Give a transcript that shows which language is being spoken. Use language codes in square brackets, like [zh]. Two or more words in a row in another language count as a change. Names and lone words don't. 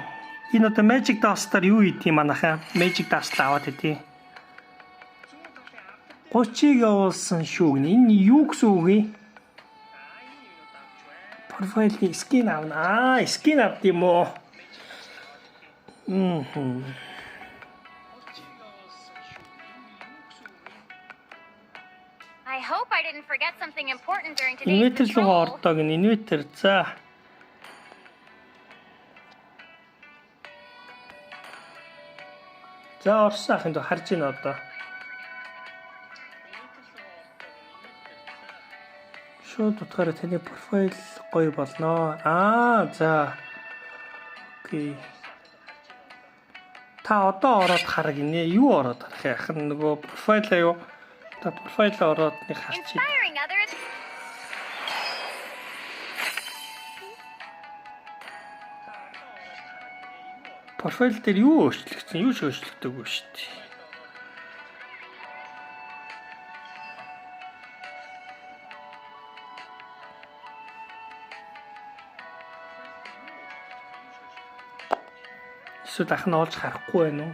[mn] Энэ одоо Magic Dust-аар юу хийдгийг манайхаа Magic Dust аваад хэдий. 30-ыг явуулсан шүү гинэ. Энэ юу гэсэн үг вэ? Профайлын скин авна. Скин авд юм уу? [en] I hope I didn't forget something important during today's [mn] Инвертер руу [en] patrol. [mn] ордог ин инвертер. За. За орсон ахын дөө харж байна одоо. Шууд утгаараа таны профайл гоё болно. За. Окей. Та одоо ороод хараг инэ. Юу ороод харах яхан нөгөө профайлаа юу? Та профайлаа ороод нэг харчих. [en] Inspiring others. [mn] Профайл дээр юу өөрчлөгдсөн? Юу ч өөрчлөгдөөгүй шүү дээ. Эсвэл ах нь олж харахгүй байна уу?